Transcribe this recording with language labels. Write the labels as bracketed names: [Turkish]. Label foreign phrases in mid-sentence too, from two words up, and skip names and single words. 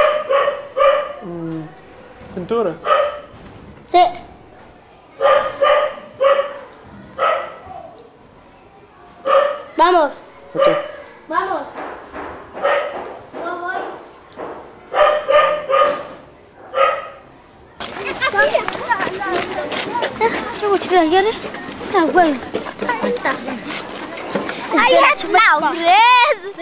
[Spanish] Pintura. Sí. Vamos. Okay. Vamos. No voy. [Indonesian] Aku cerita ya deh. Nah, gue. Ayah, [English] now, red.